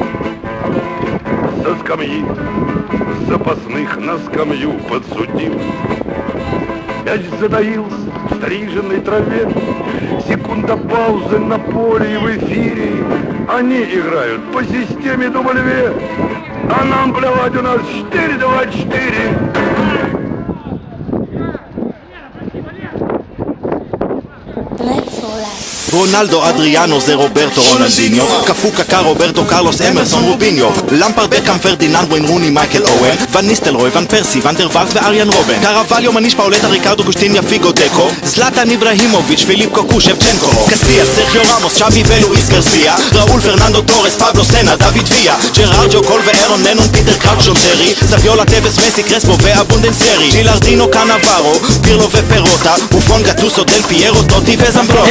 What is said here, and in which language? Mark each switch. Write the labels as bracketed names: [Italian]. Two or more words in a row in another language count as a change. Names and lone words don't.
[Russian] Со скамьи запасных на скамью подсудил. Мяч затаился в стриженной траве. Секунда паузы на поле и в эфире. Они играют по системе W. А нам плевать, у нас 4-2-4. [Hebrew] רונלדו, אדריאנו, זה רוברטו, רונלדיניו קפו קקה, רוברטו, קרלוס, אמרסון, רוביניו למפרד, ברקאם, פרדיננד, וויין רוני, מייקל אוון ון ניסטלרוי, ון פרסי, ון דר וארט ואריאן רובן קרווליו, מניש, פאולטה, ריקרדו, קושטיניה, פיגו, דקו זלאטן, איברהימוביץ', פיליפ קוקו, שבצ'נקו קסיה, סרחיו רמוס, שווי ולואיס גרסיה ראול, פרננדו, טורס, פבלו, סנה, דוד ויה ג'רארד, קול ואירון, ננון, פיטר קראוץ', שון טרי סביולה, טבס, מסי, קרספו ואבונדנסרי ג'ילארדינו, קנאברו, פירלו ופירוטה בופון, גטוסו, דל פיירו, טוטי וזמברוטה